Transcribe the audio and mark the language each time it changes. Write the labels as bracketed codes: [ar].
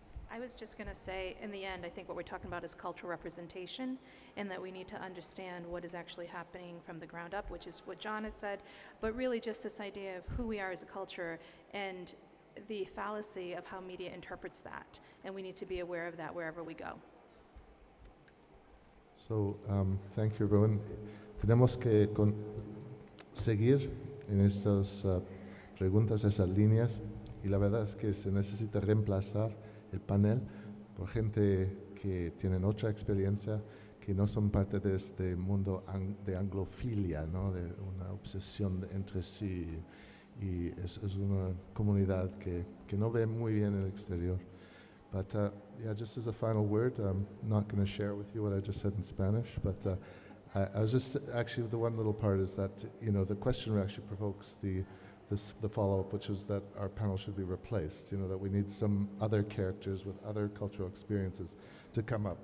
[en] I was just going to say, in the end, I think what we're talking about is cultural representation, and that we need to understand what is actually happening from the ground up, which is what John had said, but really just this idea of who we are as a culture and the fallacy of how media interprets that, and we need to be aware of that wherever we go. So, thank you, everyone. [es] Tenemos que seguir en estas preguntas, esas líneas, y la verdad es que se necesita reemplazar el panel por gente que tienen otra experiencia, que no son parte de este mundo de anglofilia, ¿no? De una obsesión entre sí, y es una comunidad que no ve muy bien el exterior. [en] But yeah, just as a final word, I'm not going to share with you what I just said in Spanish, but I was just, actually, the one little part is that, you know, the question actually provokes the follow-up, which is that our panel should be replaced, you know, that we need some other characters with other cultural experiences to come up.